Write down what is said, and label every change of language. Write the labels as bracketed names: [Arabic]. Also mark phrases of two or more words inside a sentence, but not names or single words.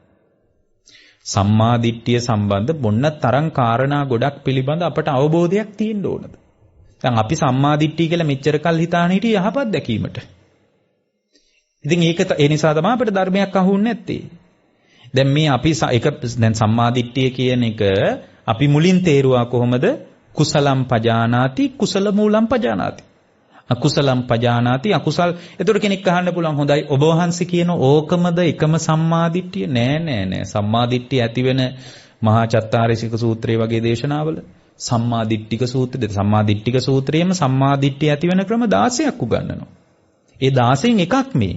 [Sinhala] සම්මාදිට්ඨිය සම්බන්ධ මොන්න තරම් කාරණා ගොඩක් පිළිබඳ අපට අවබෝධයක් තියෙන්න ඕනද? දැන් අපි සම්මාදිට්ඨිය කියලා මෙච්චර කල් හිතාන හිටියේ යහපත් දැකීමට. ඉතින් ඒක ඒ නිසා තමයි අපිට ධර්මයක් අහුන්නේ නැත්තේ. දැන් මේ අපි දැන් සම්මාදිට්ඨිය කියන එක අපි මුලින් තේරුවා කොහොමද? [Pali] කුසලම් පජානාති කුසල මූලම් පජානාති. අකුසලම් පජානාති අකුසල්. [Sinhala] එතකොට කෙනෙක් අහන්න පුළුවන් හොඳයි ඔබ වහන්සේ කියන ඕකමද එකම සම්මාදිට්ඨිය? නෑ. සම්මාදිට්ඨිය ඇති වෙන මහා චත්තාරීසික සූත්‍රය වගේ දේශනාවල සම්මාදිට්ඨික සූත්‍රය, සම්මාදිට්ඨික සූත්‍රයේම සම්මාදිට්ඨිය ඇති වෙන ක්‍රම 16ක් උගන්වනවා. ඒ 16න් එකක් මේ.